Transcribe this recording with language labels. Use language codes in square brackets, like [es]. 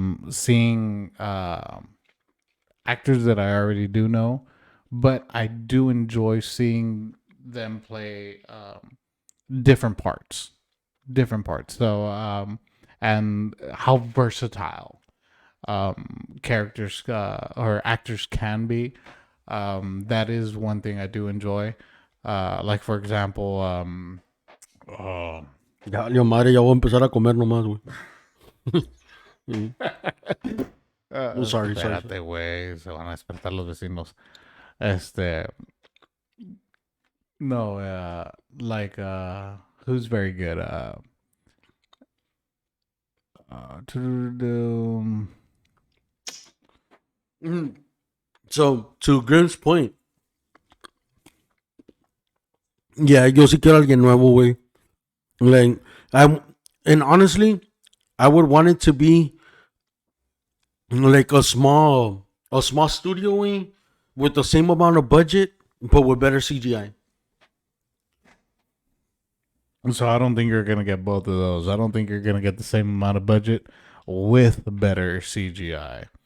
[en] seeing actors that I already do know, but I do enjoy seeing them play different parts, different parts. So and how versatile characters or actors can be. That is one thing I do enjoy. Like for example, oh, [es] Ya, valió madre, ya voy a empezar a comer nomás, güey. [en] Oh, sorry. [es] espérate, güey, se van a despertar los vecinos. [en] No, like who's very good? To So, to Grimm's point, yeah, [es] yo sí quiero alguien nuevo, güey. [en] Like, and honestly, I would want it to be like a small studio wing with the same amount of budget, but with better CGI. So I don't think you're gonna get both of those. I don't think you're gonna get the same amount of budget with better CGI.